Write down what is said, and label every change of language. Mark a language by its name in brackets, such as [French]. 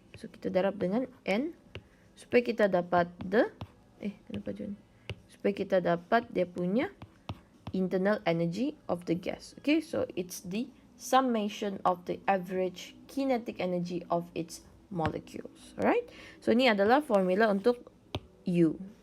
[Malay] So kita darab dengan n supaya kita dapat kenapa John? Supaya kita dapat dia punya [English] internal energy of the gas. Okay, so it's the summation of the average kinetic energy of its molecules. [Malay] Alright, so ini adalah formula untuk U.